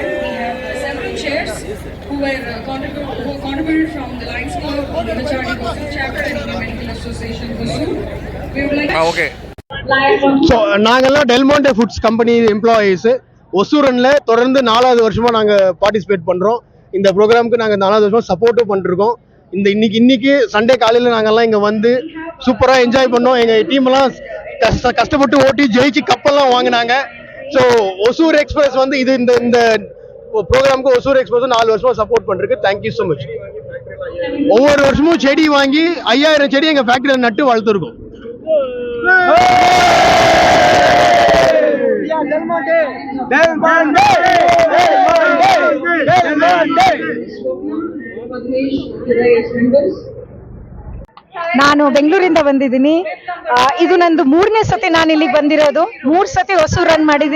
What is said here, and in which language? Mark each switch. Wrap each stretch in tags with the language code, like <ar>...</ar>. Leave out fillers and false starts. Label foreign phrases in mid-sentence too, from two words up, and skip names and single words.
<en>We have several chairs who contributed from the Lions Club, the Nachardi Hosur chapter, and Indian Medical Association Hosur. We would like Okay.</en> <ta>ஸோ நாங்கள்லாம் டெல்மாண்டே ஃபுட்ஸ்</ta> <en>company employees</en> <ta>ஒசூரனில் தொடர்ந்து 4வது வருஷமாக நாங்கள் பார்ட்டிசிபேட் பண்ணுறோம். இந்த ப்ரோக்ராமுக்கு நாங்கள் 4வது வருஷம் சப்போர்ட்டும் பண்ணிருக்கோம். இன்னைக்கு சண்டே காலையில் நாங்கள்லாம் இங்கே வந்து சூப்பராக என்ஜாய் பண்ணோம். எங்கள் டீமெல்லாம் கஷ்டப்பட்டு ஓட்டி ஜெயிச்சு கப்பெல்லாம் வாங்கினாங்க. ஸோ ஒசூர் எக்ஸ்பிரஸ் வந்து இது இந்த ப்ரோக்ராமுக்கு ஒசூர் எக்ஸ்பிரஸ் 4 வருஷமாக சப்போர்ட் பண்ணிருக்கு.</ta> <en>Thank you so much.</en> <ta>ஒவ்வொரு வருஷமும் செடி வாங்கி 5000 செடி எங்கள் ஃபேக்ட்ரியில் நட்டு வளர்த்துருக்கோம்.</ta> <kn>ನಾನು ಬೆಂಗಳೂರಿಂದ ಬಂದಿದ್ದೀನಿ. ಇದು ನಂದು 3ನೇ ಸತಿ ನಾನು ಇಲ್ಲಿಗೆ ಬಂದಿರೋದು. 3 ಸತಿ ಹೊಸೂರು ರನ್ ಮಾಡಿದ್ದೀನಿ.</kn>